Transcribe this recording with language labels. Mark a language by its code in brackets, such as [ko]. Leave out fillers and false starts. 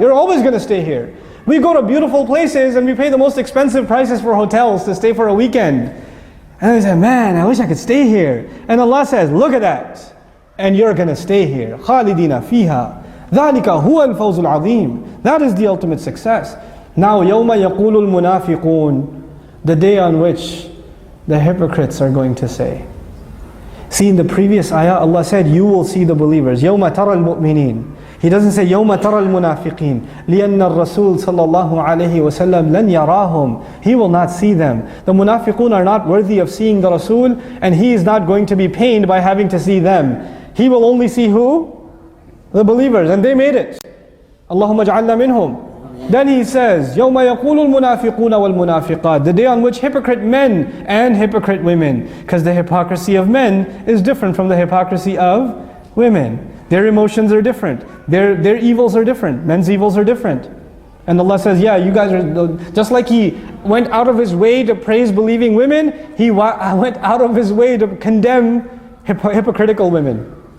[en] You're always going to stay here. We go to beautiful places and we pay the most expensive prices for hotels to stay for a weekend. And we say, man, I wish I could stay here. And Allah says, look at that. And you're going to stay here. [ar] Khalidina fiha. ذَلِكَ هُوَ الْفَوْزُ الْعَظِيمُ. [en] That is the ultimate success. Now, [ar] يَوْمَ يَقُولُ الْمُنَافِقُونَ. [en] The day on which the hypocrites are going to say. See, in the previous ayah, Allah said, you will see the believers. [ar] يَوْمَ تَرَى الْمُؤْمِنِينَ. [en] He doesn't say, [ar] يَوْمَ تَرَى الْمُنَافِقِينَ لِأَنَّ الرَّسُولَ صلى الله عليه وسلم لَنْ يَرَاهُمْ. [en] He will not see them. The munafiqun are not worthy of seeing the Rasul, and he is not going to be pained by having to see them. He will only see who? The believers, and they made it. [ar] Allahumma ja'alna minhum. [en] Then he says, [ar] يَوْمَ يَقُولُ الْمُنَافِقُونَ وَالْمُنَافِقَاتِ. [en] The day on which hypocrite men and hypocrite women, because the hypocrisy of men is different from the hypocrisy of women. Their emotions are different. Their evils are different. Men's evils are different. And Allah says, yeah, you guys are, just like He went out of His way to praise believing women, He went out of His way to condemn hypocritical women.